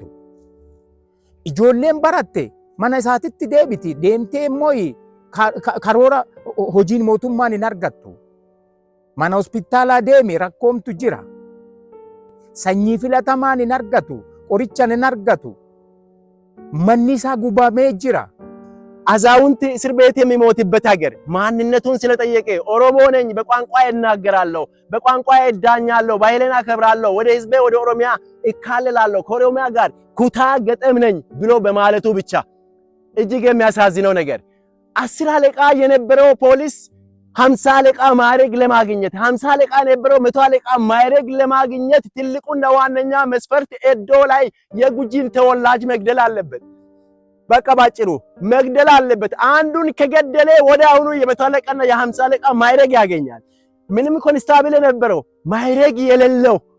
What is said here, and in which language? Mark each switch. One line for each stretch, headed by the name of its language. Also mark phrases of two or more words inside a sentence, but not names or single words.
Oromo: Ijoolleen baratte mana isaatitti deebiti. Deemtee immoo karoora hojiin mootummaan hin argattu. Mana hospitaalaa deemi rakkoomtu jira. Sanyii filatamaan hin argatu. Qoricha hin argatu. Manni isaa gubamee jira.
Amharic: አዛውንት እስር ቤት የሚሞትበት ሀገር ማንነቱን ስለጠየቀ ኦሮሞ ነኝ በቋንቋዬ እናገራለሁ በቋንቋዬ እዳኛለሁ ባህሌን አከብራለሁ ወደ ህዝቤ ወደ ኦሮሚያ እካለላለሁ ከኦሮሚያ ጋር ኩታ ገጠም ነኝ ብሎ በማለቱ ብቻ እጅግ የሚያሳዝነው ነገር 10 አለቃ የነበረው ፖሊስ 50 አለቃ ማዕረግ ለማግኘት 50 አለቃ የነበረው 100 አለቃ ማዕረግ ለማግኘት ትልቁና ዋነኛ መስፈርት ኤዶ ላይ የጉጂን ተወላጅ መግደል አለበት። በቃ ባጭሩ መግደል አለበት። አንዱን ከገደለ ወደ አሁኑ የ100 አለቃና የ50 አለቃ ማዕረግ ያገኛል። ምንም ኮንስታብል የነበረው ማዕረግ የሌለው